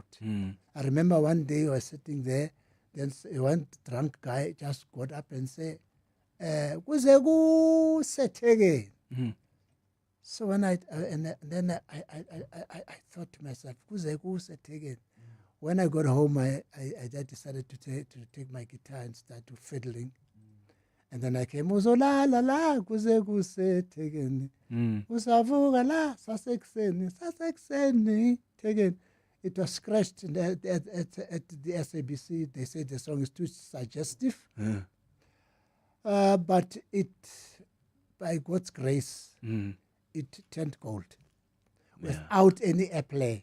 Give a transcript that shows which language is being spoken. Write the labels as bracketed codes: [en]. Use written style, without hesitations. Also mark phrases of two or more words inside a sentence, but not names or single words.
[en] I remember one day I was sitting there, then one drunk guy just got up and said, so when I thought to myself, when I got home, I decided to take my guitar and start to fiddling. And then I came, la la la, taken. Usavuga la, sasekseni, taken. It was scratched at the SABC. They said the song is too suggestive. But it, by God's grace, it turned gold without any airplay.